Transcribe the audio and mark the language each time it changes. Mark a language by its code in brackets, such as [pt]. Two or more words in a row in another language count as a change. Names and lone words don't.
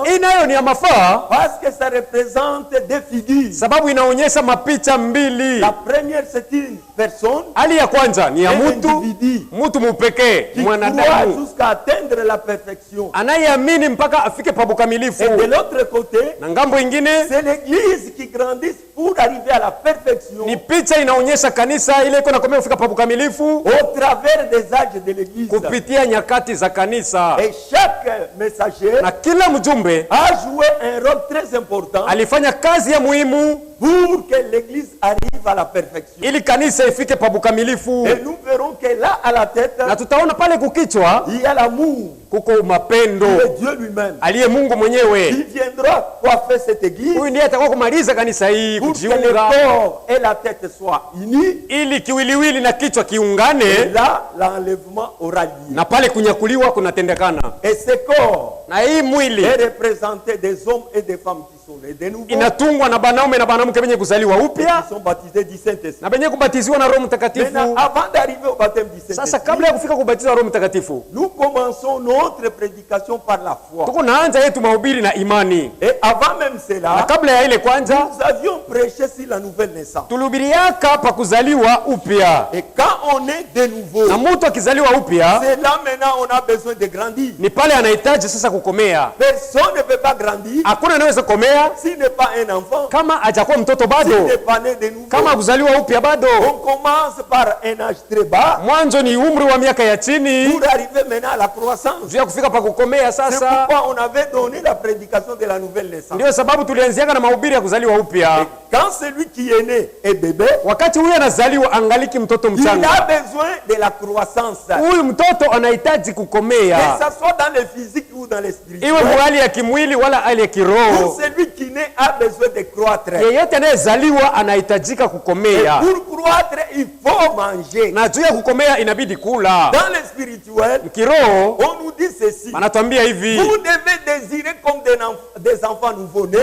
[sw] Hii nayo ni ya mafaa, [fr] parce que ça représente deux figures. [sw] sababu inaonyesha mapicha mbili. [fr] La première, c'est une personne [sw] Hali ya kwanza ni ya [fr] un [sw] mtu [fr] individu [sw] mupekee, [fr] qui croit [sw] mwanadamu [fr] jusqu'à atteindre la perfection. [sw] anayeamini mpaka afike pa bukamilifu, [fr] Et de l'autre côté, [sw] na ngambo ingine [fr] c'est l'église qui grandit pour arriver à la perfection [sw] ni picha inaonyesha kanisa ile iko nakomea kufika pa bukamilifu [fr] au travers des âges de l'église. [sw] kupitia nyakati za kanisa, [fr] Et chaque messager [sw] na kila mjumbe [fr] a joué un rôle très important [sw] alifanya kazi ya muhimu [fr] pour que l'église arrive à la perfection. [sw] ili kanisa ifike pa bukamilifu. [fr] Et nous verrons que là, à la tête, [sw] Na tutaona pale kukichwa [fr] il y a l'amour [sw] kuko mapendo, [fr] de Dieu lui-même. [sw] aliye Mungu mwenyewe. [fr] Il viendra coiffer cette église [sw] Huyu ndiye atakuwa kumaliza kanisa hii, [fr] pour que le [sw] kujiunga [fr] corps et la tête soient unis. [sw] ili kiwiliwili na kichwa [fr] Et [sw] kiungane, [fr] là, l'enlèvement aura lieu. [sw] na pale kunyakuliwa kunatendekana. [fr] Et ce corps [sw] Na hii mwili [fr] est représenté des hommes et des femmes qui sont nés de nouveau, [sw] inatungwa na banaume na banamke benye kuzaliwa [fr] et [sw] upya [fr] qui sont baptisés du Saint-Esprit. [sw] na benye kubatiziwa na Roho [fr] Maintenant, [sw] Mtakatifu. [fr] avant d'arriver au baptême du [sw] Sasa [fr] Saint-Esprit, [sw] kabla ya kufika kubatizwa Roho Mtakatifu, [fr] nous commençons notre prédication par la foi. [sw] tuko naanza yetu mahubiri na imani, [fr] Et avant même [sw] na [fr] cela, [sw] kabla ya ile kwanza [fr] nous avions prêché sur la nouvelle naissance. [sw] tulihubiriaka pa kuzaliwa upya, [fr] Et quand on est de nouveau, [sw] na mtu akizaliwa upya [fr] c'est là maintenant on a besoin de grandir. [sw] ni pale anahitaji sasa kukomea. [fr] Personne ne peut pas grandir [sw] Hakuna anaweza komea [fr] s'il n'est pas un enfant, [sw] kama hajakuwa mtoto [fr] s'il [sw] bado, [fr] n'est pas né de nouveau. [sw] kama kuzaliwa upya bado. [fr] On commence par un âge très bas [sw] Mwanzo ni umri wa miaka ya chini [fr] pour arriver maintenant à la croissance. [sw] juu ya kufika pa kukomea. [fr] C'est [sw] Sasa [fr] pourquoi on avait donné la prédication de la nouvelle naissance. [sw] ndio sababu tulianziaka na mahubiri ya kuzaliwa upya. [fr] Quand celui qui est né est bébé, [sw] Wakati huyu anazaliwa angaliki mtoto [fr] il [sw] mchanga, [fr] a besoin de la croissance. [sw] huyu mtoto anahitaji [fr] Que [sw] kukomea, [fr] ça soit dans le physique ou dans le spirituel. [sw] iwe hali ya kimwili wala hali ya [fr] Pour [sw] kiroho. [fr] celui qui naît a besoin de croître. [sw] Yeyote anayezaliwa anahitajika [fr] Et [sw] kukomea, [fr] pour croître, il faut manger. [sw] na juu ya kukomea inabidi kula. [fr] Dans le spirituel, [sw] Kiroho [fr] on nous dit ceci. [sw] anatuambia hivi, [fr] Vous devez désirer comme des enfants nouveau-nés,